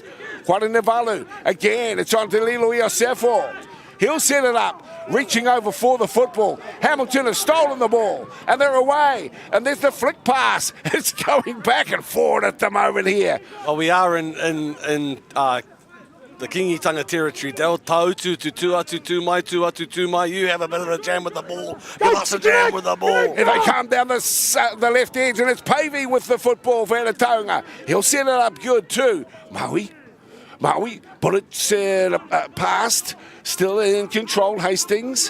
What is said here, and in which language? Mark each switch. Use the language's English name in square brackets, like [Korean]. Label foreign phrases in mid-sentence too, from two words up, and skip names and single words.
[English] Kwara Navalu, again, it's on to Lilo Iosefo. He'll set it up, reaching over for the football. Hamilton has stolen the ball, and they're away. And there's the flick pass. It's going back and forward at the moment here. Well, we are in the Kingitanga territory. [Māori] They'll tau tu atu mai. [English] You have a bit of a jam with the ball. Give us a jam with the ball. And they come down the left edge, and it's Pavey with the football for Tauranga. He'll set it up good too. MAORI, but it's past, still in control, Hastings.